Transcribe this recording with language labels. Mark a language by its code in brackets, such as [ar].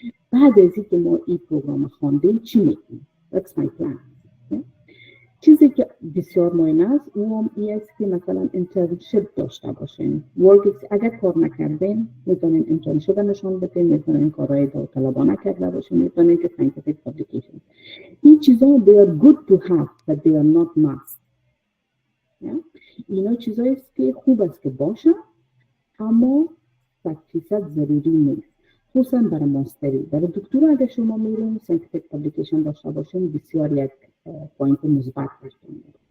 [fa] بعد از اینکه ما این پروگرام خواندیم چی میکنیم؟ [en] That's my plan. [fa] چیزی که بسیار مهم است اون است که مثلا انترنشیپ داشته باشین. اگر کار نکردین میتونین انترنشیپ نشان بدین، میتونین کارهای داوطلبانه کرده باشین، میتونین که [en] scientific publication. [fa] این چیزا [en] they are good to have but they are not must. [fa] اینا چیزایی است که خوب است که باشه اما 100% ضروری نیست. خصوصا برای ماستری. برای دکترا اگر شما میرین [en] scientific publication [fa] داشته باشین بسیار یک پوینت مثبت براتون.